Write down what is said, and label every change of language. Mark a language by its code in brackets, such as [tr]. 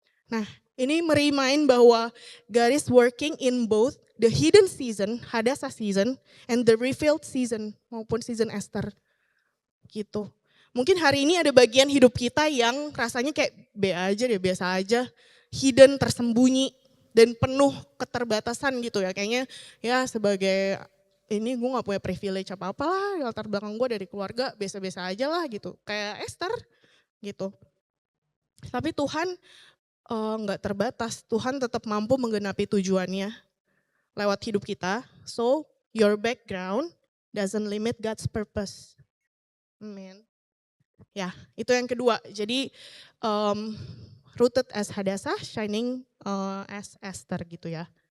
[id] Nah, ini merimain bahwa [en] God is working in both the hidden season, Hadassah season, and the revealed season maupun season Esther. [id] Gitu. Mungkin hari ini ada bagian hidup kita yang rasanya kayak biasa aja, hidden, tersembunyi, dan penuh keterbatasan gitu ya. Kayaknya ya sebagai ini gue gak punya privilege apa-apa lah, latar belakang gue dari keluarga biasa-biasa aja lah gitu. Kayak Esther gitu. Tapi Tuhan gak terbatas, Tuhan tetap mampu menggenapi tujuannya lewat hidup kita. [en] So your background doesn't limit God's purpose. Amen. [id] Ya, itu yang kedua. Jadi [en] rooted as Hadassah, shining as Esther [id] gitu ya.